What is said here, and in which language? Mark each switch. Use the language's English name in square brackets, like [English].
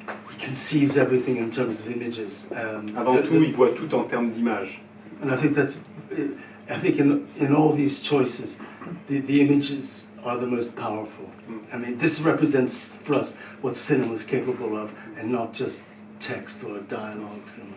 [English] He conceives everything in terms of images. [French] Avant tout, il voit tout en termes d'images. [English] And I think in all these choices, the images are the most powerful. I mean, this represents for us what cinema is capable of, and not just text or dialogues.